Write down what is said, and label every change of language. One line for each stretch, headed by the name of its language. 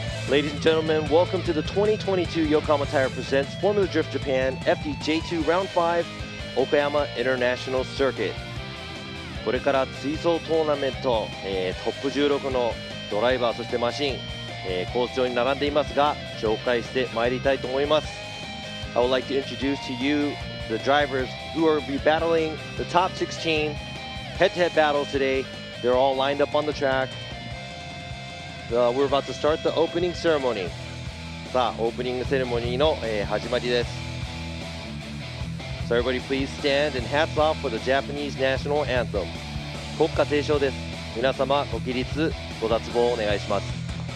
English: Ladies and gentlemen, welcome to the 2022 Yokohama Tire presents Formula Drift Japan FDJ2 Round 5 Okayama International Circuit。
Japanese: これから追走トーナメント、トップ16のドライバーそしてマシン、コース上に並んでいますが紹介してまいりたいと思います。
English: I would like to introduce to you the drivers who will be battling the top 16 head-to-head battles today. They're all lined up on the track. We're about to start the opening ceremony.
Japanese: さあ、オープニングセレモニーの、始まりです。
English: So everybody please stand and hats off for the Japanese national anthem.
Japanese: 国歌斉唱です。皆様ご起立ご脱帽お願いします。